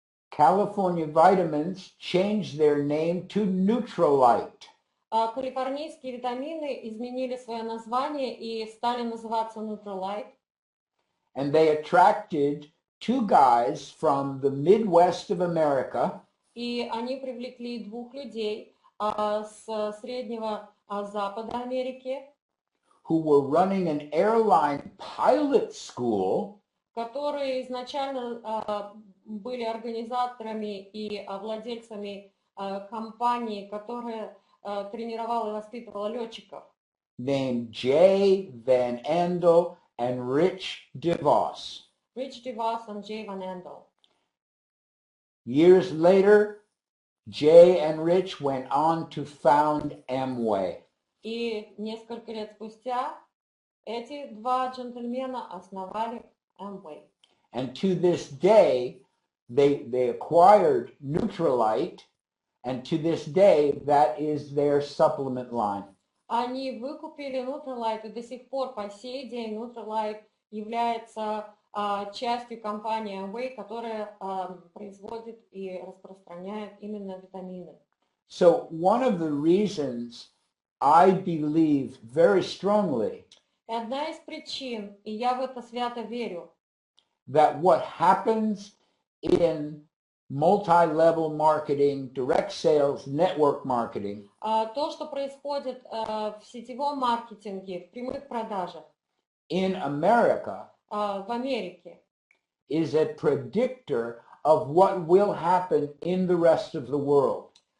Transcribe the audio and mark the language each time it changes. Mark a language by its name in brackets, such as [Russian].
[English] California Vitamins changed their name to Neutralite. [Russian] Калифорнийские витамины изменили свое название и стали называться Nutrilite. [English] And they attracted two guys from the Midwest of America. [Russian] И они привлекли двух людей с Среднего Запада Америки, [English] who were running an airline pilot school, [Russian] которые изначально были организаторами и владельцами компании, которая тренировала и воспитывала летчиков. [English] named Jay Van Andel and Rich DeVos. Rich DeVos and Jay Van Andel. Years later, Jay and Rich went on to found Amway. [Russian] И несколько лет спустя эти два джентльмена основали Amway. [English] And to this day, they acquired Neutralite, and to this day, that is their supplement line. [Russian] Они выкупили Nutrilite, и до сих пор по сей день Nutrilite является частью компании Amway, которая производит и распространяет именно витамины. [English] So one of the reasons I believe very strongly [Russian] И одна из причин, и я в это свято верю, [English] that what happens in multi-level marketing, direct sales, network marketing, [Russian] То, что происходит в сетевом маркетинге, в прямых продажах [English] in America [Russian] в Америке, [English] is a predictor of what will happen in the rest of the world.